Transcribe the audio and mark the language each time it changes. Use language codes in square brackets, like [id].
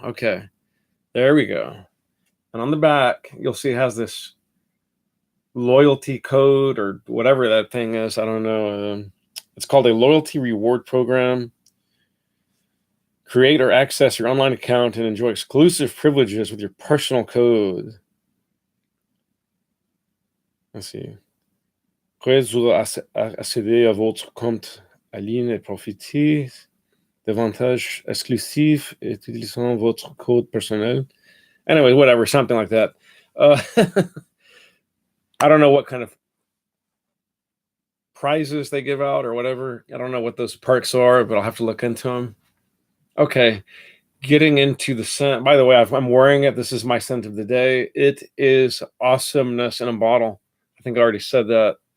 [en] Okay, there we go. And on the back, you'll see it has this loyalty code or whatever that thing is. I don't know. It's called a loyalty reward program. Create or access your online account and enjoy exclusive privileges with your personal code. Let's see. [fr] Pouvez accéder à votre compte en ligne et profiter d'avantages exclusifs et utilisant votre code personnel. [en] Anyway, whatever, something like that. I don't know what kind of prizes they give out or whatever. I don't know what those perks are, but I'll have to look into them. Okay, getting into the scent. By the way, I'm wearing it. This is my scent of the day. It is awesomeness in a bottle. I think I already said that.